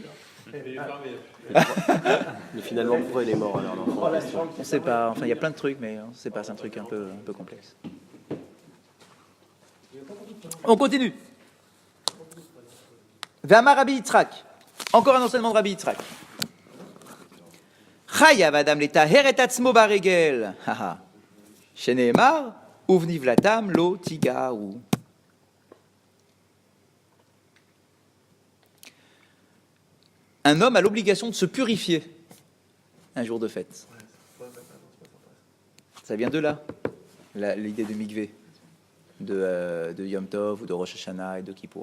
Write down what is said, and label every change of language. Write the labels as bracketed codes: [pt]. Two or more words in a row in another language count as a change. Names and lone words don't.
[fr] Mais finalement, pourquoi il est mort alors, l'enfant? On ne sait pas. Enfin, il y a plein de trucs, mais on ne sait pas. C'est un truc un peu complexe. On continue. [he] ואמר רבי יצחק. [fr] Encore un enseignement de Rabbi Yitzhak. [he] חייב אדם לטהר את עצמו ברגל. שנאמר ובנבלתם לא תגעו. [fr] Un homme a l'obligation de se purifier un jour de fête. Ça vient de là, l'idée de mikvé, de Yom Tov ou de Rosh Hashanah et de Kippour.